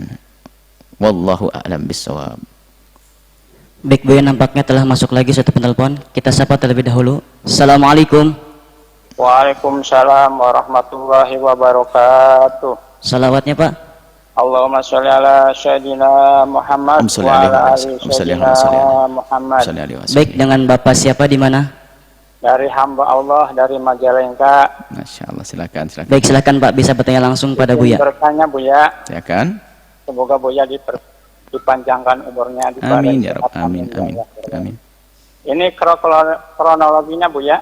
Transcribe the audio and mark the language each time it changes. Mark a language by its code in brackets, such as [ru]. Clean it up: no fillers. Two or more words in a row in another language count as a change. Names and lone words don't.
[ar] والله أعلم بالصواب. [id] Baik Buya, nampaknya telah masuk lagi satu penelpon. Kita sapa terlebih dahulu. Assalamualaikum. [ar] وعليكم السلام ورحمة الله وبركاته. [id] Salawatnya Pak. [ar] اللهم صل على سيدنا محمد وعلى آل سيدنا محمد. [id] Baik, dengan Bapak siapa di mana? Dari hamba Allah dari Majalengka. [ar] ما شاء الله, [id] silakan. Baik, silakan Pak, bisa bertanya langsung pada Buya. Bertanya Buya. Silakan. Semoga Buya dipanjangkan umurnya. [ar] آمين يا رب. [id] Amin. Ini kronologinya Buya.